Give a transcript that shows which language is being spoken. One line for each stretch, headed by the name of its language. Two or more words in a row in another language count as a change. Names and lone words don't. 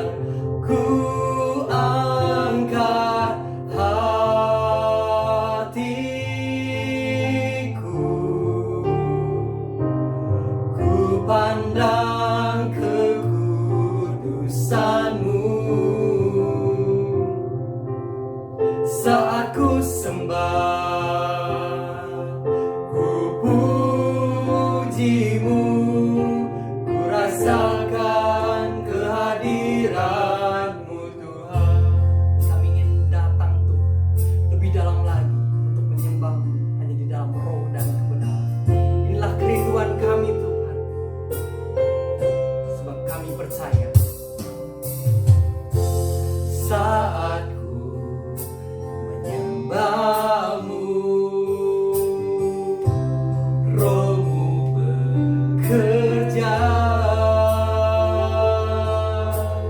Indonesian: Ku angkat hatiku, ku pandang kekudusan-Mu. Saat ku sembah, ku puji-Mu, ku rasakan kehadiran-Mu Tuhan. Kami ingin datang Tuhan lebih dalam lagi untuk menyembah-Mu hanya di dalam roh dan kebenaran. Inilah kerinduan kami Tuhan, sebab kami percaya saat ku menyembah-Mu, Roh-Mu bekerja.